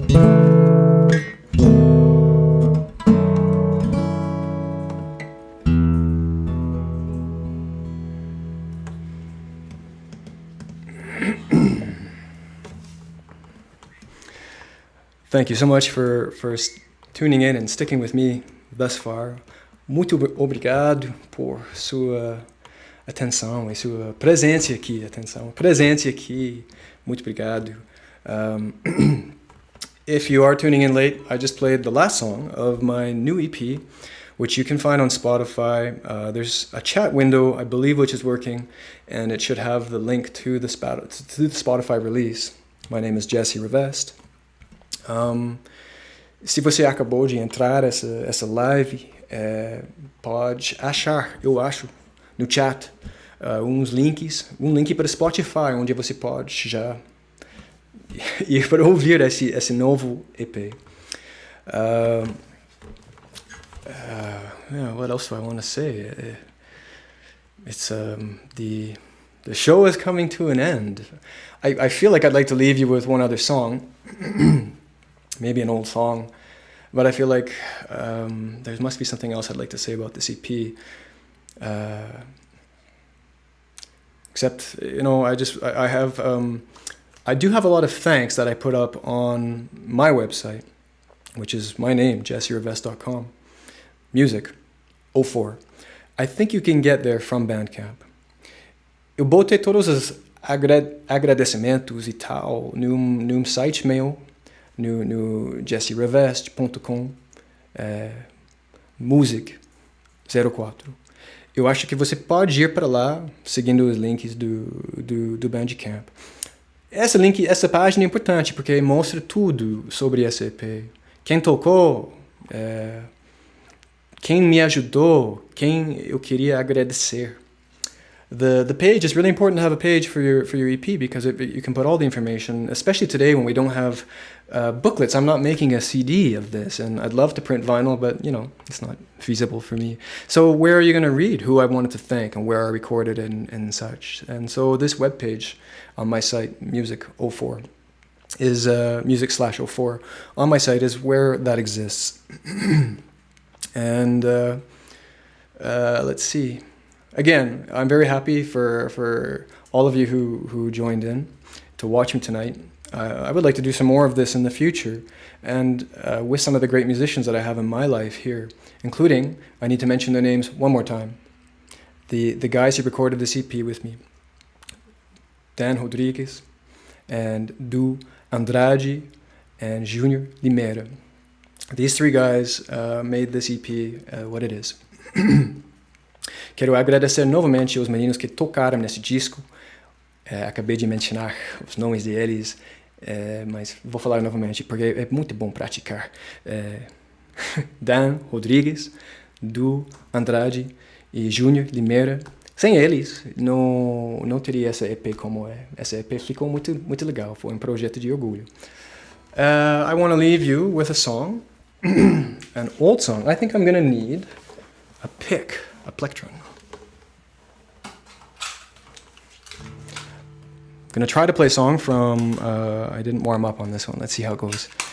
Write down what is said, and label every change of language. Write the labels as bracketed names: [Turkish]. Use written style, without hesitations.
[English] Thank you so much for tuning in and sticking with me thus far. [Portuguese] Muito obrigado por sua atenção e sua presença aqui. Presença aqui. Muito obrigado. [English] If you are tuning in late, I just played the last song of my new EP, which you can find on Spotify. There's a chat window, I believe, which is working, and it should have the link to the Spotify release. My name is Jesse Rivest. Se você acabou de entrar essa live, pode achar, eu acho, no chat, uns links, um link para Spotify, onde você pode já ir para ouvir esse novo EP. What else do I want to say? It's the show is coming to an end. I feel like I'd like to leave you with one other song. Maybe an old song, but I feel like there must be something else I'd like to say about this EP. Except, I do have a lot of thanks that I put up on my website, which is my name, jesserivest.com. Music, 04. I think you can get there from Bandcamp. [Portuguese] Eu botei todos os agradecimentos e tal num site meu, no jesserivest.com, Music 04. Eu acho que você pode ir para lá seguindo os links do Bandcamp. Essa página é importante porque mostra tudo sobre esse EP. Quem tocou, quem me ajudou, quem eu queria agradecer. [English] The page is really important to have a page for your EP because you can put all the information, especially today when we don't have booklets. I'm not making a CD of this, and I'd love to print vinyl, but it's not feasible for me. So where are you going to read who I wanted to thank and where I recorded and such? And so this webpage on my site, Music04, is Music/04 on my site is where that exists. And let's see. Again, I'm very happy for all of you who joined in to watch me tonight. I would like to do some more of this in the future, and with some of the great musicians that I have in my life here, including, I need to mention their names one more time, the guys who recorded this EP with me, Dan Rodrigues, and Du Andrade, and Junior Limeira. These three guys made this EP what it is. [Portuguese] Quero agradecer novamente aos meninos que tocaram nesse disco. Acabei de mencionar os nomes deles, mas vou falar novamente porque é muito bom praticar. Dan Rodrigues, Du Andrade e Junior Limeira. Sem eles, não teria essa EP como é. Essa EP ficou muito, muito legal. Foi um projeto de orgulho. [English] I want to leave you with a song, an old song. I think I'm going to need a pick, a plectron. I'm going to try to play a song from, I didn't warm up on this one, let's see how it goes.